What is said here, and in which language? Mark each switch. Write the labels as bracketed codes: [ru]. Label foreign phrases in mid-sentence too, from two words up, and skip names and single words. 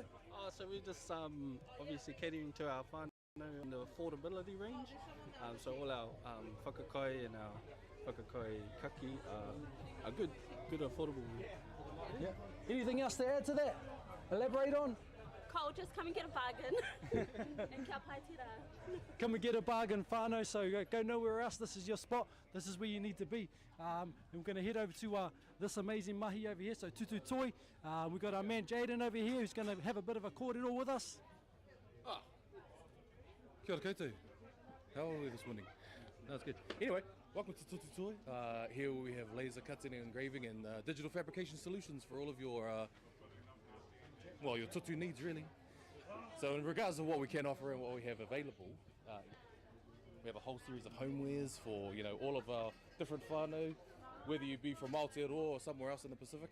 [en] So we're just obviously catering to our whānau in the affordability range, so all our whakakai and our [mi] whakakai kaki [en] are good affordable. Yeah. Anything else to add to that? Elaborate on? Cole, just come and get a bargain. [mi] And kia pai tira. [en] Come and get a bargain whānau, so go nowhere else. This is your spot. This is where you need to be. And we're going to head over to this amazing mahi over here, so Tutu Toi. We've got our man Jaden over here who's going to have a bit of a kōrero with us. [mi] Kia ora koutou. [en] How are we this morning? That's good. Anyway, welcome to Tutu Toi. Here we have laser cutting and engraving and digital fabrication solutions for all of your your tutu needs, really. So in regards to what we can offer and what we have available, we have a whole series of homewares for all of our different whānau, whether you be from Aotearoa or somewhere else in the Pacific.